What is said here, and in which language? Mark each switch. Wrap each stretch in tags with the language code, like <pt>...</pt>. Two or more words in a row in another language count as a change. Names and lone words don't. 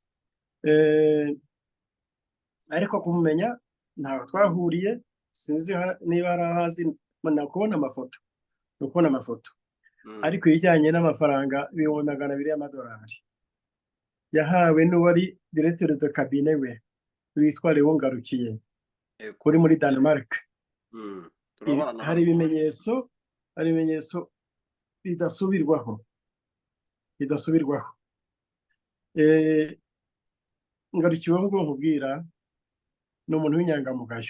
<rw>Ariko kumumenya ntaho twahuriye, sinzi niba hari ahazi, ni ukubona amafoto. Ariko ibijyanye n'amafaranga ibihumbi 200 y'amadolari yahawe n'uwari</rw> <fr>directeur de cabinet</fr> <rw>we witwa Leon Ngarukiye kuri muri Denmark. Hari ibimenyetso bidasubirwaho. Ngarukiwe ngo nkubwira ni umuntu w'inyangamugayo.</rw>